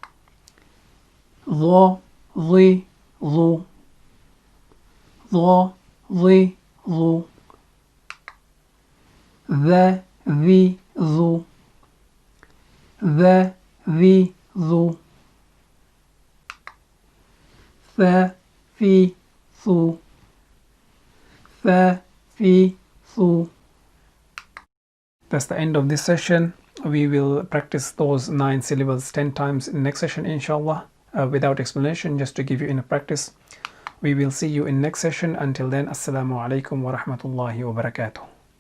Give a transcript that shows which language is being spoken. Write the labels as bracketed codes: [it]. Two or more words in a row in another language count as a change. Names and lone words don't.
[en] Dha dhi dhu, Dha dhi dhu, Dha dhi dhu, Dha dhi dhu, Tha thi thu, Tha thi thu. That's the end of this session. We will practice those 9 syllables 10 times in the next session, inshallah, without explanation, just to give you enough practice. We will see you in next session. Until then, [ar] السلام عليكم ورحمة الله وبركاته.